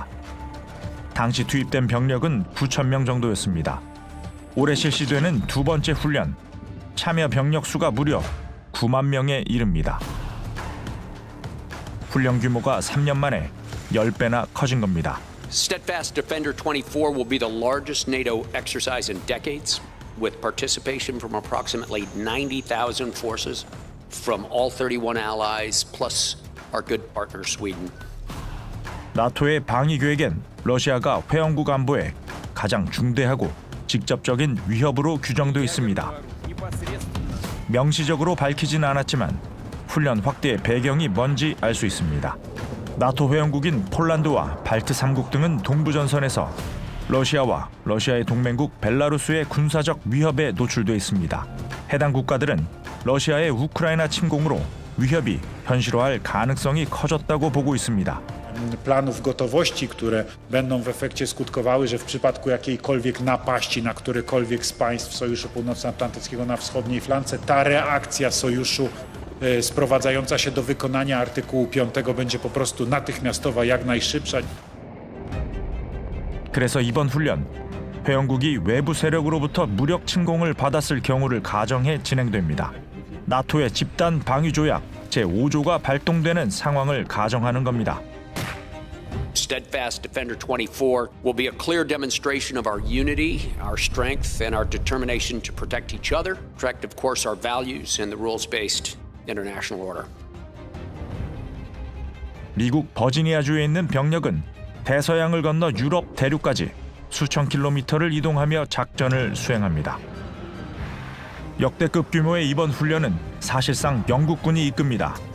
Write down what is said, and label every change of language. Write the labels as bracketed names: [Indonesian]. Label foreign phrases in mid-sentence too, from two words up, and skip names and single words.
[Korean] 당시 투입된 병력은 9,000명 정도였습니다. 올해 실시되는 두 번째 훈련, 참여 병력 수가 무려 9만 명에 이릅니다. 훈련 규모가 3년 만에 10배나 커진 겁니다. [English] Steadfast Defender 24 will be the largest NATO exercise in decades, with participation from approximately 90,000 forces from all 31 allies, plus our good partner Sweden. [Korean] 나토의 방위 계획엔 러시아가 회원국 안보에 가장 중대하고 직접적인 위협으로 규정돼 있습니다. 명시적으로 밝히진 않았지만 훈련 확대의 배경이 뭔지 알 수 있습니다. 나토 회원국인 폴란드와 발트 3국 등은 동부전선에서 러시아와 러시아의 동맹국 벨라루스의 군사적 위협에 노출돼 있습니다. 해당 국가들은 러시아의 우크라이나 침공으로 위협이 현실화할 가능성이 커졌다고 보고 있습니다. [Polish] Planów gotowości, które będą w efekcie skutkowały, że w przypadku jakiejkolwiek napaści na którekolwiek z państw Sojuszu Północnoatlantyckiego na wschodniej flance, ta reakcja Sojuszu sprowadzająca się do wykonania artykułu 5 będzie po prostu natychmiastowa, jak najszybsza. [Korean] 그래서 이번 훈련, 회원국이 외부 세력으로부터 무력 침공을 받았을 경우를 가정해 진행됩니다. 나토의 집단 방위 조약 제5조가 발동되는 상황을 가정하는 겁니다. [English] Steadfast Defender 24 will be a clear demonstration of our unity, our strength, and our determination to protect each other, protect, of course, our values and the rules-based international order. [Korean] 미국 버지니아주에 있는 병력은 대서양을 건너 유럽 대륙까지 수천 킬로미터를 이동하며 작전을 수행합니다. 역대급 규모의 이번 훈련은 사실상 영국군이 이끕니다.